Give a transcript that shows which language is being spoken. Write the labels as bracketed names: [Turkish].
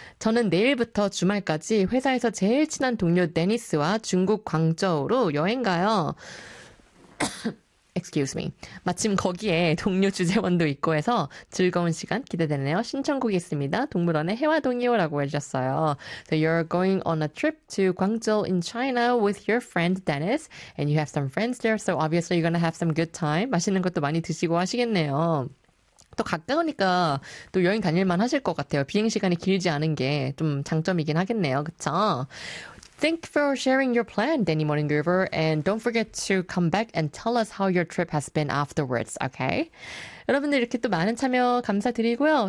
[Korean] 저는 내일부터 주말까지 회사에서 제일 친한 동료 데니스와 중국 광저우로 여행 가요. [English] Excuse me. [Korean] 마침 거기에 동료 주재원도 있고 해서 즐거운 시간 기대되네요. 신청곡 있습니다. 동물원의 해와동이요라고 해주셨어요. [English] So you're going on a trip to Guangzhou in China with your friend Dennis, and you have some friends there. So obviously you're gonna have some good time. [Korean] 맛있는 것도 많이 드시고 하시겠네요. 또 가까우니까 또 여행 다닐만 하실 것 같아요. 비행시간이 길지 않은 게좀 장점이긴 하겠네요. [English] 그쵸? Thank you for sharing your plan, Danny Morninggiver. And don't forget to come back and tell us how your trip has been afterwards, okay? [Korean] 여러분들 이렇게 또 많은 참여 감사드리고요.